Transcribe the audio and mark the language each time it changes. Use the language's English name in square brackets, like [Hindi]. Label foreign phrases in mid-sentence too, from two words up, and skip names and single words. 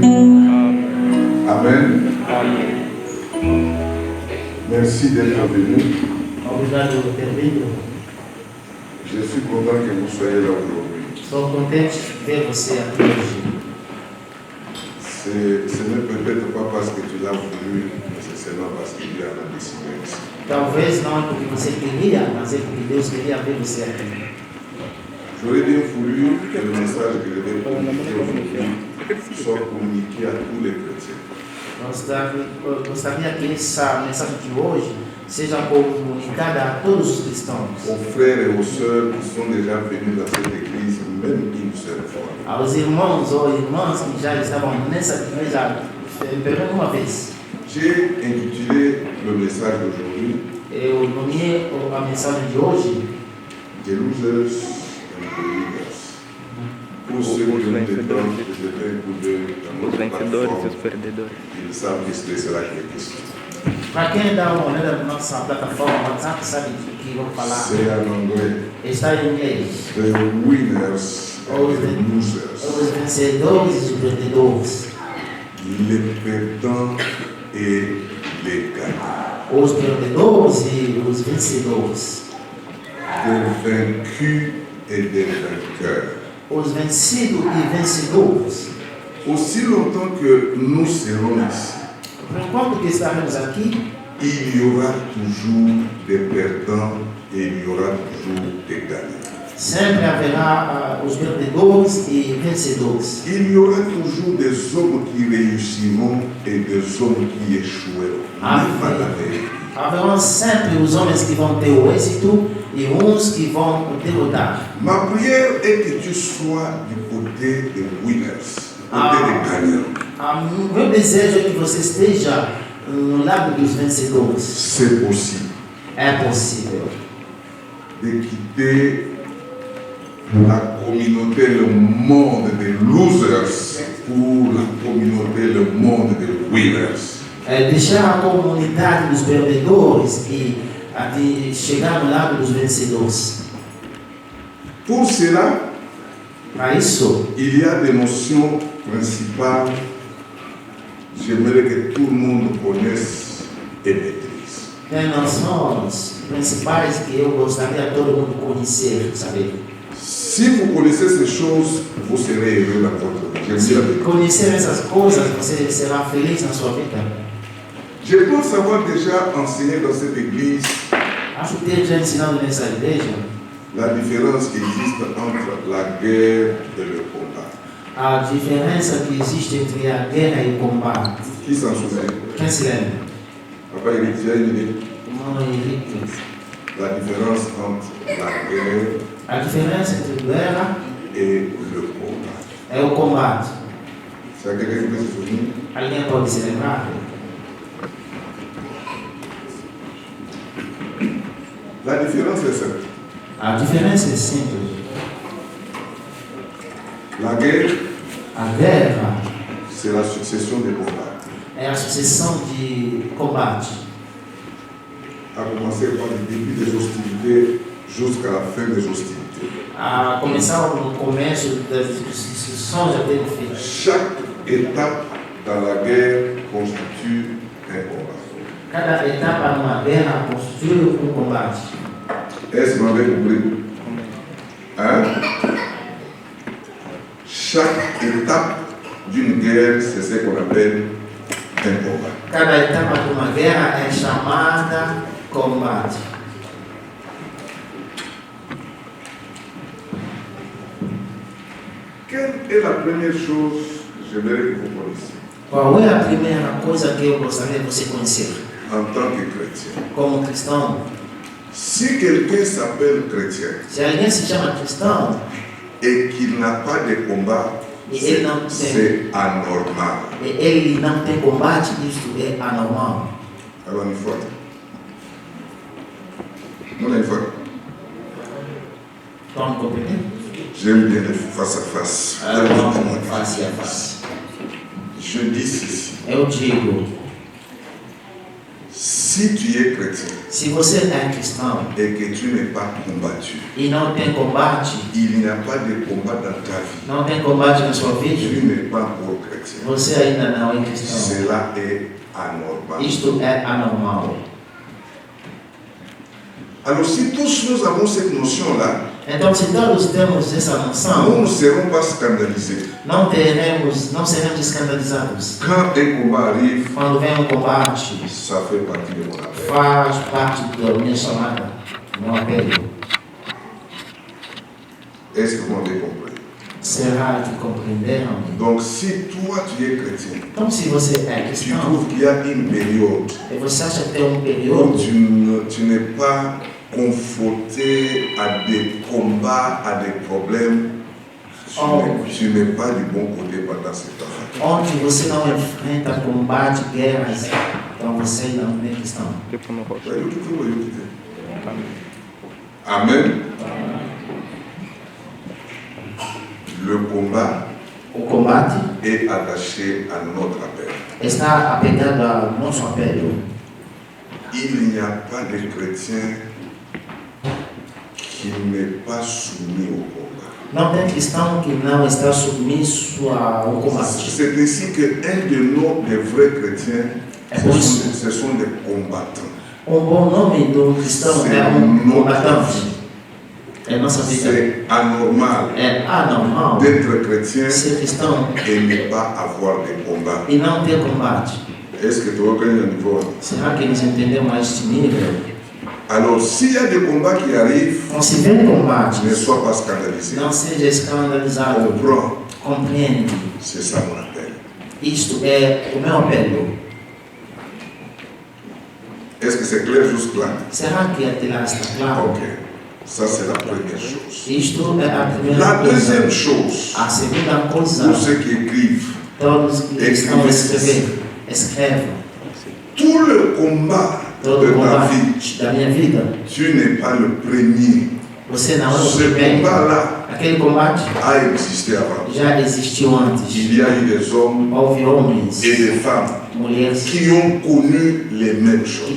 [French] Amen. Merci d'être venu. Je suis content que vous soyez là aujourd'hui. Ce n'est peut-être pas parce que tu l'as voulu, mais c'est seulement parce qu'il y a la décision ici. [Portuguese] Talvez não porque você queria, mas é porque Deus queria ver você aqui. [French] J'aurais bien voulu que le message que je vais communiquer aujourd'hui soit communiqué à tous les chrétiens. [Portuguese] Gostaria que essa mensagem de hoje seja comunicada a todos os cristãos. [French] Aux frères et aux sœurs qui sont déjà venus dans cette église, même une seule fois. [Portuguese] Aos irmãos ou irmãs que já estavam nessa igreja pelo menos uma vez. [French] J'ai intitulé le message d'aujourd'hui [Portuguese] Eu nomeei a mensagem de hoje [English] The Losers and the Winners. [French] Pour ceux qui ont des temps de jeter un coup d'œil dans notre plateforme, ils savent de ce que c'est la question. [Portuguese] Para quem dá uma olhada na nossa plataforma WhatsApp, sabe do que vou falar. [French] C'est en anglais. [Portuguese] Está em inglês. [English] The Winners and the Losers. [Portuguese] Os vencedores e os perdedores. [French] Les perdants et les gagnants. [Portuguese] Os perdedores e os vencedores. [French] Des vaincus et des vainqueurs. [Portuguese] Os vencidos e vencedores. [French] Aussi longtemps que nous serons ici, [Portuguese] Por enquanto que estaremos aqui, [French] il y aura toujours des perdants et il y aura toujours des gagnants. [Portuguese] sempre haverá os perdedores e vencedores. [French] Il y aura toujours des hommes qui réussiront et des hommes qui échoueront. [Portuguese] Haverão sempre os homens que vão ter o êxito e uns que vão derrotar. [French] Ma prière est que tu sois du côté des winners, côté des gagnants. [Portuguese] Meu desejo é que você esteja no lado dos vencedores. [French] C'est possible. [Portuguese] É possível. [French] De quitter la communauté, le monde des losers pour la communauté, le monde des winners. [Portuguese] Deixar a comunidade dos perdedores e de chegar no lado dos vencedores. [French] Pour cela, [Portuguese] Para isso, [French] il y a des notions principales. J'aimerais que tout le monde connaisse et maîtrise. [Portuguese] tem noções principais que eu gostaria todo mundo conhecer, saber. [French] Si vous connaissez ces choses, vous serez heureux dans votre vie. [Portuguese] Se conhecer essas coisas, você será feliz na sua vida. [French] Je pense avoir déjà enseigné dans cette église [Portuguese] Acho ter já ensinado nessa igreja [French] la différence qui existe entre la guerre et le combat. [Portuguese] a diferença que existe entre a guerra e o combate. [French] Qui s'en souvient? [Portuguese] Quem se lembra? [French] Papa Eric, tu as une idée? [Portuguese] Irmão Henrique. [French] La différence entre la guerre [Portuguese] A diferença entre guerra [French] et le combat. [Portuguese] é o combate. [French] C'est à quelqu'un qui peut se souvenir? [Portuguese] Alguém pode se lembrar? [French] La différence est simple. [Portuguese] A diferença é simples. [French] La guerre, [Portuguese] A guerra [French] c'est la succession des combats. [Portuguese] é a sucessão de combate. [French] A commencer par le début des hostilités jusqu'à la fin des hostilités. [Portuguese] A começar no começo das discussões até o fim. [French] Chaque étape dans la guerre constitue un combat. [Portuguese] Cada etapa numa guerra constitui combate. [French] Est-ce que vous m'avez compris? Hein? Chaque étape d'une guerre, c'est ce qu'on appelle un combat. [Portuguese] Cada etapa de uma guerra é chamada combate. [French] Quelle est la première chose que j'aimerais que vous connaissiez [Portuguese] Qual é a primeira coisa que eu gostaria de você conhecer [French] en tant que chrétien? [Portuguese] como cristão? [French] Si quelqu'un s'appelle chrétien [Portuguese] Se alguém se chama cristão [French] et qu'il n'a pas de combat, [Portuguese] e ele não tem, [French] c'est anormal. [Portuguese] ele não tem combate, isto é anormal. [French] Alors une fois. Non, une fois. [Portuguese] Estão me compreendendo? [French] J'aime bien le face à face. [Portuguese] Face a face. [French] Je dis ceci. [Portuguese] Eu digo, [French] Si tu es chrétien [Portuguese] se você é cristão [French] et que tu n'es pas combattu, [Portuguese] e não tem combate, [French] il n'y a pas de combat dans ta vie. [Portuguese] não tem combate na sua vida, [French] Tu n'es pas encore chrétien. [Portuguese] você ainda não é cristão. [French] Cela est anormal. [Portuguese] Isto é anormal. [French] Alors si tous nous avons cette notion-là, [Portuguese] Então, se todos temos essa [French] nous [Portuguese] noção, [French] ne serons pas scandalisés. [Portuguese] não seremos escandalizados. [French] Quand un combat arrive, [Portuguese] Quando vem um combate, [French] ça fait partie de mon appel. [Portuguese] faz parte da minha chamada, do meu apelo. [French] Est-ce que vous m'avez compris? [Portuguese] Será que compreenderam? [French] Donc si toi tu es chrétien, [Portuguese] Então, se você é [French] tu [Portuguese] cristão, [French] trouves qu'il y a une période [Portuguese] e você acha que tem um [French] où [Portuguese] período [French] tu n'es pas confronté à des combats, à des problèmes, tu n'es pas du bon côté pendant ce temps. [Portuguese] onde você não enfrenta combate, guerras, então você não é cristão. Amen. [French] Le combat [Portuguese] O combate [French] est attaché à notre appel. [Portuguese] está apegado ao nosso apelo. [French] Il n'y a pas de chrétien qui n'est pas soumis au combat. [Portuguese] Não tem cristão que não está submisso ao combate. [French] C'est ainsi qu'un de nos des vrais chrétiens, ce sont des combattants. [Portuguese] Bom nome do cristão é combatante. É nossa vida. [French] C'est anormal [Portuguese] É anormal [French] d'être chrétien [Portuguese] ser cristão [French] et ne pas avoir de combat. [Portuguese] e não ter combate. [French] Est-ce que tu reconnais le niveau? [Portuguese] Será que nos entendemos a este nível? [French] Alors, s'il y a des combats qui arrivent, [Portuguese] Então, se vem combate, [French] ne sois pas scandalisé. [Portuguese] não seja escandalizado. [French] Comprends, [Portuguese] Compreende. [French] c'est ça mon appel. [Portuguese] Isto é o meu apelo. [French] Est-ce que c'est clair jusque-là? [Portuguese] Será que até lá está claro? Ok. [French] Ça, c'est la première chose. [Portuguese] Isto é a primeira [French] La deuxième [Portuguese] coisa. [French] chose, [Portuguese] A segunda coisa, [French] pour ceux qui écrivent, [Portuguese] todos que estão a escrever, escrevam. [French] tout le combat [Portuguese] Todo [French] de ta [Portuguese] combate [French] vie, [Portuguese] da minha vida, [French] tu n'es pas le premier. [Portuguese] você não é o [French] Ce [Portuguese] primeiro. [French] combat-là [Portuguese] Aquele combate [French] a existé avant. [Portuguese] já existiu antes. [French] Il y a eu des hommes [Portuguese] Houve homens, [French] et des femmes [Portuguese] mulheres [French] qui ont connu les mêmes [Portuguese] que [French] choses.